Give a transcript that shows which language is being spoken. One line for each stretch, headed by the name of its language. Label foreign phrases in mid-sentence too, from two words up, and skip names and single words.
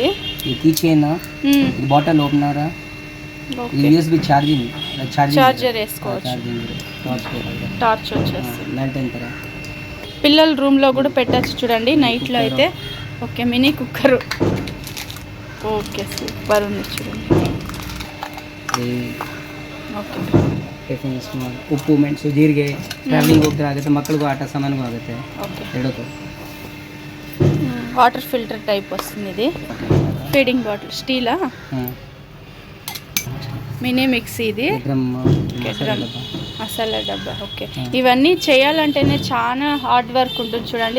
Telugu: ఈ కీచైన్, ఇది
English: bottle opener,
Telugu: ఇది
English: USB charger
Telugu: వేసుకోవచ్చు. టార్చ్ వచ్చేస్తుంది. పిల్లల రూమ్ లో కూడా పెట్టచ్చు చూడండి నైట్ లో అయితే. ఓకే,
English: mini cooker.
Telugu: ఓకే, సూపర్ ఉంది చూడండి.
Kannada: ಓಕೆ ಉಪ್ಪು ಮೆಣಸು ಜೀರಿಗೆ ಟ್ರಾವೆಲಿಂಗ್ ಹೋಗ್ತಾರೆ ಮಕ್ಕಳಿಗೂ ಆಟ ಸಾಮಾನಿಗೂ ಆಗುತ್ತೆ. ಎರಡಕ್ಕೂ
English: water filter type
Telugu: వస్తుంది. ఇది
English: feeding bottle
Telugu: స్టీలా,
English: mini mixie.
Telugu: ఇది మసాలా డబ్బా. ఓకే, ఇవన్నీ చేయాలంటేనే చాలా
English: hard work
Telugu: ఉంటుంది చూడండి.